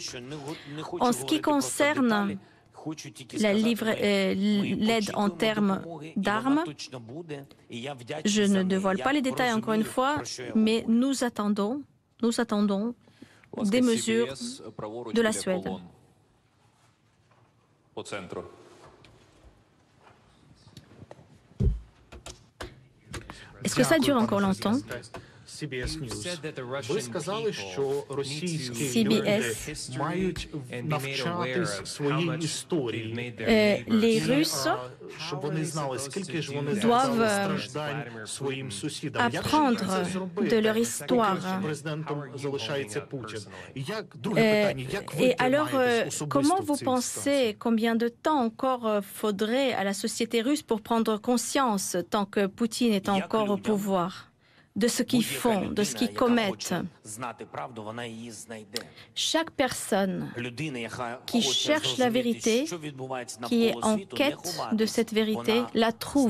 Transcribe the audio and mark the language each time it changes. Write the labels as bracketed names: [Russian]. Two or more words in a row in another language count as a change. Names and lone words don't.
[French] En ce qui concerne l'aide en termes d'armes, je ne dévoile pas les détails encore une fois, mais nous attendons des mesures de la Suède. Est-ce que ça dure encore longtemps? CBS News. [Ukrainian] Ви сказали, що російські люди мають навчатись своїй історії. [French] Les Russes [Ukrainian] щоб вони знали, скільки ж вони завдали страждань своїм сусідам. [French] apprendre de leur histoire. [Ukrainian] Президентом залишається Путін. Друге питання, як ви тримаєтесь особисто [French] comment vous [Ukrainian] в цій [French] pensez combien de temps encore faudrait à la société russe pour prendre conscience tant que Poutine est encore au pouvoir? De ce qu'ils font, de ce qu'ils commettent. Chaque personne qui cherche la vérité, qui est en quête de cette vérité, la trouve.